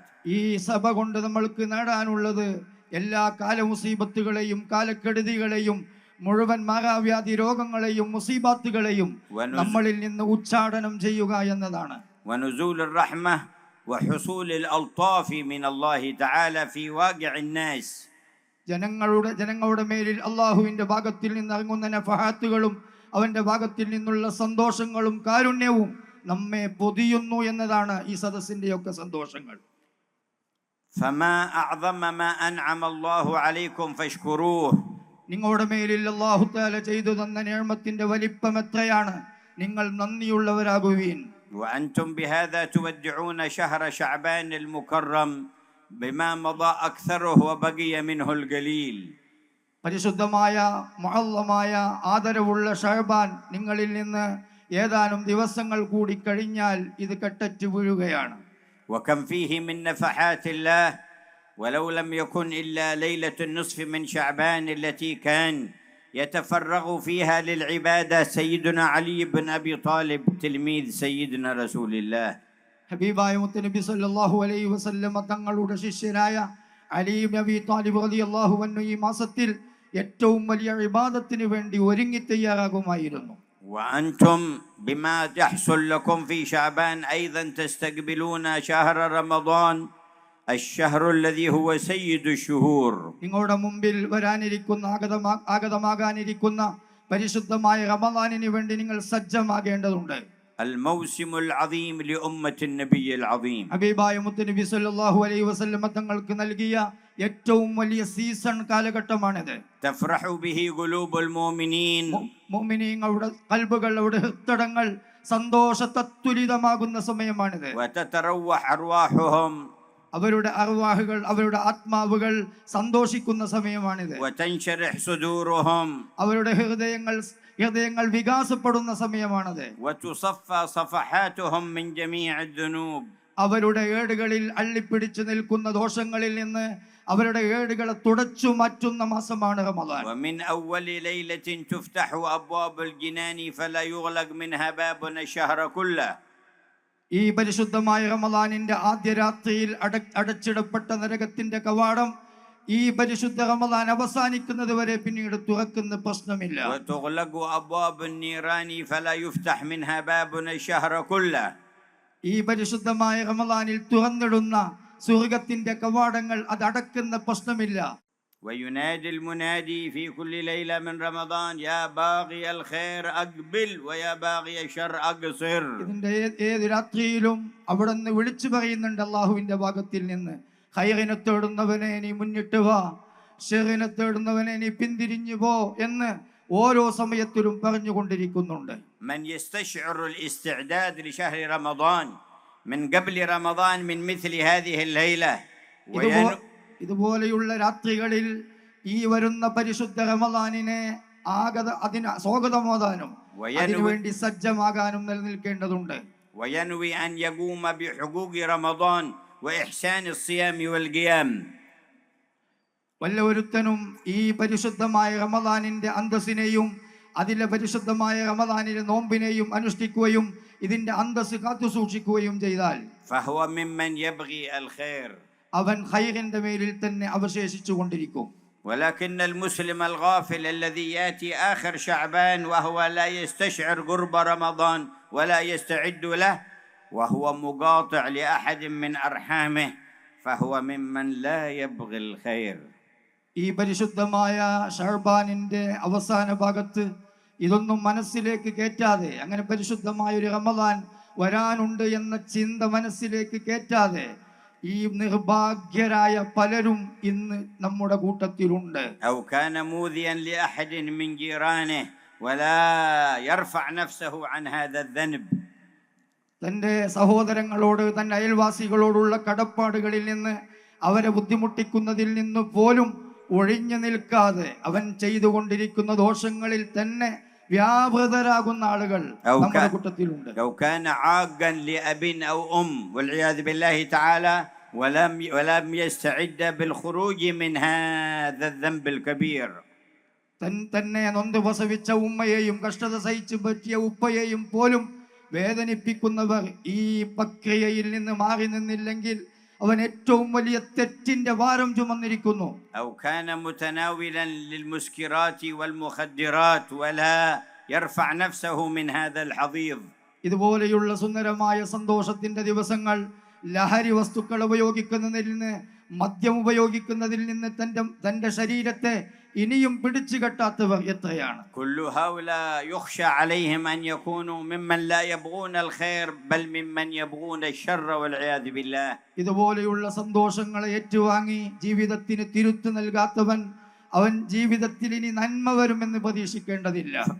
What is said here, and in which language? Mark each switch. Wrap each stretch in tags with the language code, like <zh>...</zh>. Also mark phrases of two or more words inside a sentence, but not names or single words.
<ml>ഈ സഭ കൊണ്ട് നമ്മൾക്ക് നേടാനുള്ളത് എല്ലാ കാലമുസീബത്തുകളെയും കാലക്കെടുതികളെയും മുഴുവൻ മാറാവ്യാധി രോഗങ്ങളെയും മുസീബാത്തുകളെയും നമ്മളിൽ നിന്ന് ഉച്ചാടനം ചെയ്യുക എന്നതാണ്.</ml> <ar>ونزول الرحمة وحصول الألطاف من الله تعالى في واقع الناس.</ar> <ml>ജനങ്ങളുടെ മേലിൽ അള്ളാഹുവിന്റെ ഭാഗത്തിൽ നിന്ന് ഇറങ്ങുന്ന നഫഹാത്തുകളും അവന്റെ ഭാഗത്തിൽ നിന്നുള്ള സന്തോഷങ്ങളും കാരുണ്യവും നമ്മെ പൊതിയുന്നു എന്നതാണ് ഈ സദസ്സിന്റെയൊക്കെ സന്തോഷങ്ങൾ.</ml> <ar>فما أعظم ما أنعم الله عليكم فاشكروه.</ar> <ml>നിങ്ങളുടെ മേലിൽ</ml> <ar>الله تعالى</ar> <ml>ചെയ്തു തന്ന നിഅമത്തിന്റെ വലിപ്പം എത്രയാണ്, നിങ്ങൾ നന്ദിയുള്ളവരാകുവീൻ.</ml> <ar>وأنتم بهذا تودعون شهر شعبان المكرم بما مضى أكثره وبقي منه القليل.</ar> <ml>പരിശുദ്ധമായ മുഅല്ലമായ ആദരവുള്ള ശഅബാൻ നിങ്ങളിൽ നിന്ന് ഏതാനും ദിവസങ്ങൾ കൂടി കഴിഞ്ഞാൽ ഇത് കെട്ടറ്റ് വീഴുകയാണ്.</ml> <ar>وكم فيه من نفحات الله ولو لم يكن إلا ليلة النصف من شعبان التي كان يتفرغ فيها للعبادة سيدنا علي بن أبي طالب تلميذ سيدنا رسول الله.</ar> <ml>ഹബീബായ മുത്തുനബി</ml> <ar>صلى الله عليه وسلم</ar> <ml>തങ്ങളുടെ ശിഷ്യനായ അലി ഇബ്നു അബി താലിബ്</ml> <ar>رضي الله عنه</ar> <ml>ഈ മാസത്തിൽ ഏറ്റവും വലിയ ഇബാദത്തിന് വേണ്ടി ഒരുങ്ങി തയ്യാറാകുമായിരുന്നു.</ml> <ar>وأنتم بما تحصل لكم في شعبان أيضا تستقبلون شهر رمضان الشهر الذي هو سيد الشهور.</ar> <ml>നിങ്ങളുടെ മുമ്പിൽ വരാനിരിക്കുന്ന ആഗതമാകാനിരിക്കുന്ന പരിശുദ്ധമായ റമളാനിന് വേണ്ടി നിങ്ങൾ സജ്ജമാകേണ്ടതുണ്ട്.</ml> <ar>الموسم العظيم لأمة النبي العظيم.</ar> <ml>ഹബീബായ മുത്തുനബി</ml> <ar>صلى الله عليه وسلم</ar> <ml>തങ്ങൾക്ക് നൽകിയ ഏറ്റവും വലിയ സീസൺ കാലഘട്ടമാണിത്.</ml> <ar>تفرح به قلوب المؤمنين.</ar> <ml>മുഅ്മിനീങ്ങളുടെ ഖൽബുകൾ, അവരുടെ ഹൃദയങ്ങൾ സന്തോഷതത്തുലിതമാകുന്ന സമയമാണിത്.</ml> <ar>وتتروح أرواحهم.</ar> <ml>അവരുടെ അർവാഹുകൾ, അവരുടെ ആത്മാവുകൾ സന്തോഷിക്കുന്ന സമയമാണിത്.</ml> <ar>وتنشرح صدورهم.</ar> <ml>അവരുടെ ഹൃദയങ്ങൾ വികാസപ്പെടുന്ന സമയമാണത്.</ml> <ar>وتصفى صفحاتهم من جميع الذنوب.</ar> <ml>അവരുടെ ഏടുകളിൽ അള്ളിപ്പിടിച്ചു നിൽക്കുന്ന ദോഷങ്ങളിൽ നിന്ന് അവരുടെ ഏടുകളെ തുടച്ചു മാറ്റുന്ന മാസമാണ് റമളാൻ.</ml> <ar>ومن أول ليلة تفتح أبواب الجنان فلا يغلق منها باب الشهر كله.</ar> <ml>ഈ പരിശുദ്ധമായ റമളാനിന്റെ ആദ്യ രാത്രിയിൽ അടച്ചിടപ്പെട്ട നരകത്തിന്റെ കവാടം ഈ പരിശുദ്ധ റമളാൻ അവസാനിക്കുന്നത് വരെ പിന്നീട് തുറക്കുന്ന പ്രശ്നമില്ല.</ml> <ar>وتغلق أبواب النيران فلا يفتح منها باب الشهر كله.</ar> <ml>ഈ പരിശുദ്ധമായ റമളാനിൽ തുറന്നിടുന്ന സ്വർഗ്ഗത്തിന്റെ കവാടങ്ങൾ അത് അടക്കുന്ന പ്രശ്നമില്ല.</ml> <ar>وينادي المنادي في كل ليلة من رمضان يا باغي الخير أقبل ويا باغي الشر أقصر.</ar> <ml>ഇതിന്റെ ഏത് രാത്രിയിലും അവിടെ നിന്ന് വിളിച്ചു പറയുന്നുണ്ട് അള്ളാഹുവിന്റെ ഭാഗത്തിൽ നിന്ന്, ഖൈറിനെ തേടുന്നവനെ നീ മുന്നിട്ട് വാ, ഷെറിനെ തേടുന്നവനെ നീ പിന്തിരിഞ്ഞു പോ എന്ന് ഓരോ സമയത്തിലും പറഞ്ഞുകൊണ്ടിരിക്കുന്നുണ്ട്.</ml> <ar>من يستشعر الاستعداد لشهر رمضان من قبل رمضان من مثل هذه الليلة.</ar> <ml>ഇതുപോലെയുള്ള രാത്രികളിൽ ഈ വരുന്ന പരിശുദ്ധ റമളാനിനെ അതിന് സ്വാഗതമോദാനും അതിനുവേണ്ടി സജ്ജമാകാനും നിലനിൽക്കേണ്ടതുണ്ട്.</ml> <ar>وينوي أن يقوم بحقوق رمضان وإحسان الصيام والقيام.</ar> <ml>വല്ലൊരുത്തനും ഈ പരിശുദ്ധമായ റമദാനിന്റെ അന്തസ്സിനെയും അതിലെ പരിശുദ്ധമായ റമദാനിലെ നോമ്പിനെയും അനുഷ്ഠിക്കുകയും ഇതിന്റെ അന്തസ്സ് കാത്തുസൂക്ഷിക്കുകയും ചെയ്താൽ</ml> <ar>فهو ممن يبغي الخير.</ar> <ml>അവൻ ഖൈറിന്റെ മേലിൽ തന്നെ അവശേഷിച്ചു കൊണ്ടിരിക്കും.</ml> <ar>ولكن المسلم الغافل الذي يأتي آخر شعبان وهو لا يستشعر قرب رمضان ولا يستعد له وهو مقاطع لأحد من أرحامه فهو ممن لا يبغي الخير.</ar> <ml>ഈ പരിശുദ്ധമായ ഷഅബാനിന്റെ അവസാന ഭാഗത്ത് ഇതൊന്നും മനസ്സിലേക്ക് കയറ്റാതെ, അങ്ങനെ പരിശുദ്ധമായ ഒരു റമദാൻ വരാനുണ്ട് എന്ന ചിന്ത മനസ്സിലേക്ക് കയറ്റാതെ ഈ നിർഭാഗ്യരായ പലരും ഇന്ന് നമ്മുടെ കൂട്ടത്തിലുണ്ട്.</ml> <ar>أو كان موذيا لأحد من جيرانه ولا يرفع نفسه عن هذا الذنب.</ar> <ml>തൻ്റെ സഹോദരങ്ങളോട്, തൻ്റെ അയൽവാസികളോടുള്ള കടപ്പാടുകളിൽ നിന്ന്, അവരെ ബുദ്ധിമുട്ടിക്കുന്നതിൽ നിന്ന് പോലും ഒഴിഞ്ഞു നിൽക്കാതെ അവൻ ചെയ്തുകൊണ്ടിരിക്കുന്ന ദോഷങ്ങളിൽ തന്നെ വ്യാപൃതരാകുന്ന ആളുകൾ നമ്മുടെ കൂട്ടത്തിലുണ്ട്.</ml> <ar>لو كان عاقا لأب أو أم والعياذ بالله تعالى ولم يستعد بالخروج من هذا الذنب الكبير.</ar> <ml>തന്നെ നൊന്ത് പ്രസവിച്ച ഉമ്മയെയും കഷ്ടത സഹിച്ചു പറ്റിയ ഉപ്പയെയും പോലും വേദനിപ്പിക്കുന്നവർ ഈ പ്രക്രിയയിൽ നിന്ന് മാറി നിന്നില്ലെങ്കിൽ അവൻ ഏറ്റവും വലിയ തെറ്റിന്റെ ഭാരം ചുമന്നിരിക്കുന്നു.</ml> <ar>أو كان متناولا للمسكرات والمخدرات ولا يرفع نفسه من هذا الحضيض.</ar> <ml>ഇതുപോലെയുള്ള സുന്ദരമായ സന്തോഷത്തിന്റെ ദിവസങ്ങൾ ലഹരി വസ്തുക്കൾ ഉപയോഗിക്കുന്നതിൽ നിന്ന്, മദ്യം ഉപയോഗിക്കുന്നതിൽ നിന്ന് തന്റെ ശരീരത്തെ ഇനിയും പിടിച്ചു കെട്ടാത്തവർ എത്രയാണ്.</ml> <ar>كل هؤلاء يخشى عليهم أن يكونوا ممن لا يبغون الخير بل ممن يبغون الشر والعياذ بالله.</ar> <ml>ഇതുപോലെയുള്ള സന്തോഷങ്ങളെ ഏറ്റുവാങ്ങി ജീവിതത്തിന് തിരുത്തു നൽകാത്തവൻ അവൻ ജീവിതത്തിൽ ഇനി നന്മ വരുമെന്ന് പ്രതീക്ഷിക്കേണ്ടതില്ല.</ml>